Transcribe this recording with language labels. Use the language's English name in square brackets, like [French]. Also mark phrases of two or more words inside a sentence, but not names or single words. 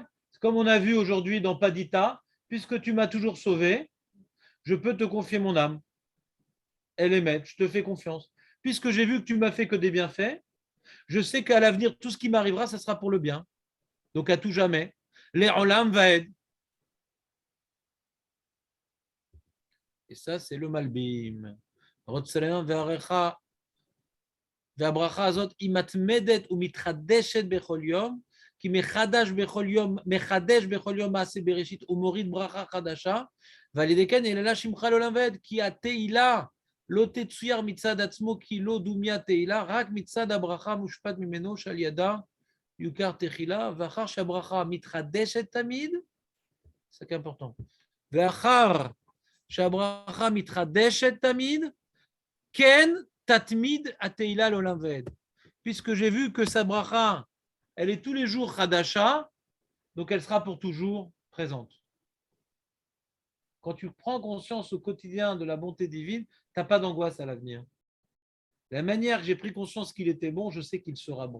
[French] C'est comme on a vu aujourd'hui dans Padita, puisque tu m'as toujours sauvé, je peux te confier mon âme. Elle est maître, je te fais confiance. Puisque j'ai vu que tu m'as fait que des bienfaits, je sais qu'à l'avenir, tout ce qui m'arrivera, ça sera pour le bien. Donc à tout jamais. [Hebrew] לעולם ועד. [French] Et ça, c'est le malbim. Rotzelem ve'arecha [Hebrew] והברכה הזאת היא מתמדת ומתחדשת בכל יום, כי מחדש בכל יום מעשה בראשית ומוריד ברכה חדשה, ועל ידי כן אללה שמך לעולם ועד, כי התהילה לא תצויר מצד עצמו, כי לא דומיה תהילה, רק מצד הברכה מושפט ממנו, שעל ידה יוכר תחילה, ואחר שהברכה מתחדשת תמיד, זה important, ואחר שהברכה מתחדשת תמיד, כן תמיד תהילה לעולם ועד. [French] Puisque j'ai vu que sa bracha, elle est tous les jours Khadasha, donc elle sera pour toujours présente. Quand tu prends conscience au quotidien de la bonté divine, tu n'as pas d'angoisse à l'avenir. De la manière que j'ai pris conscience qu'il était bon, je sais qu'il sera bon.